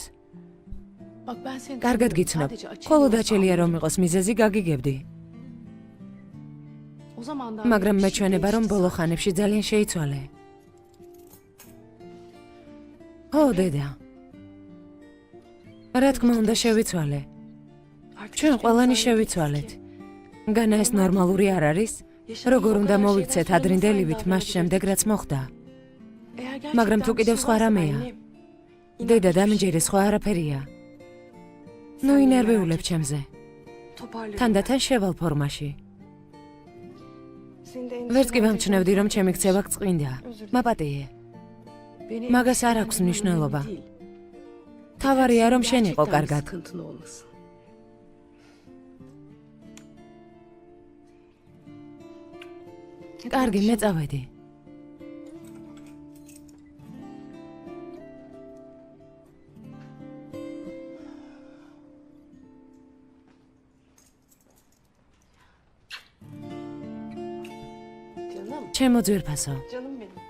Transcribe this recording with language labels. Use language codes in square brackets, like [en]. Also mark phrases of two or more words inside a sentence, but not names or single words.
[tr] Bak ben seni [ka] კარგად [tr] tanıyorum. [ka] გიცნობ. [tr] Sadece açık [ka] მხოლოდ [tr] yolu [ka] აჩელია რომ [tr] anlıyorum. [ka] იყოს მიზეზი გაგიგებდი. [tr] O zamandan [ka] მაგრამ [tr] beri bir şey [ka] მეჩვენება რომ [tr] değişti [ka] ბოლო [tr] zaten. [ka] ხანებში ძალიან შეიცვალე. ო დედა. რა თქმა უნდა შევიცვალე. [tr] Artık [ka] ჩვენ [tr] hiçbirimiz [ka] ყველანი [tr] aynı [ka] შევიცვალეთ. [tr] değiliz ki. [ka] განა ეს ნორმალური არ არის? [tr] Yaşadığımız [ka] როგორ [tr] o [ka] უნდა [tr] kadar [ka] მოვიქცეთ [tr] şeyden sonra [ka] ადრინდელივით [tr] nasıl [ka] მას [tr] aynı [ka] შემდეგ რაც [tr] davranabilirdik? [ka] მოხდა. [tr] Eğer [ka] მაგრამ თუ [tr] gerçekten bir [ka] კიდევ [tr] şey [ka] სხვა [tr] varsa [ka] რამეა. [tr] Annem, inan [ka] დედა [tr] hiçbir şey [ka] დამიჯერე სხვა არაფერია. ნუ [tr] Sen beni [ka] ინერვიულებ [tr] merak [ka] ჩემზე. [tr] toparlarım. [ka] თანდათან შევალ ფორმაში. [tr] Seni de [ka] ვერც კი [tr] endişelendireceğim. [ka] ვამჩნევდი რომ ჩემი ქცევა გწყინდა. მაპატიე. [tr] Beni [ka] მაგას არ აქვს [tr] endişelendirmen [ka] მნიშვნელობა. [tr] önemli değil. [ka] თავარია რომ შენ იყო [tr] Gerçekten bir [ka] კარგად. [tr] sıkıntın olmasın. [ka] კარგი, მე წავედი. [tr] Canım. [ka] ჩემო ძვირფასო. [tr] Canım benim.